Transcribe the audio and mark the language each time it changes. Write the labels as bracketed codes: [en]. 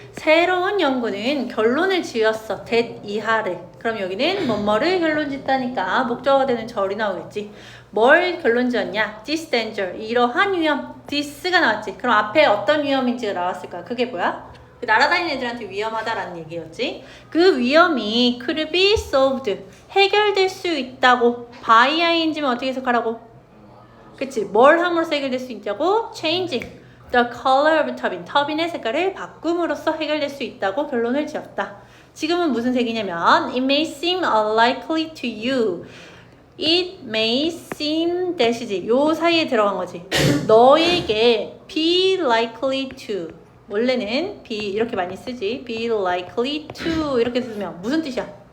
[ko] 새로운 연구는 결론을 지었어. that 이하를. 그럼 여기는 뭐뭐를 결론 짓다니까 목적어가 되는 절이 나오겠지. 뭘 결론 지었냐? This danger. 이러한 위험. this가 나왔지. 그럼 앞에 어떤 위험인지가 나왔을까? 그게 뭐야? 그 날아다니는 애들한테 위험하다라는 얘기였지. 그 위험이 could be solved. 해결될 수 있다고. by ing면 어떻게 해석하라고? 그치? 뭘 함으로써 해결될 수 있냐고? [en] Changing the color of turbine. [ko] 터빈의 색깔을 바꿈으로써 해결될 수 있다고 결론을 지었다. 지금은 무슨 색이냐면 [en] It may seem unlikely to you. It may seem that [ko] 이지. 요 사이에 들어간 거지. 너에게 be likely to. 원래는 be 이렇게 많이 쓰지. be likely to 이렇게 쓰면 무슨 뜻이야?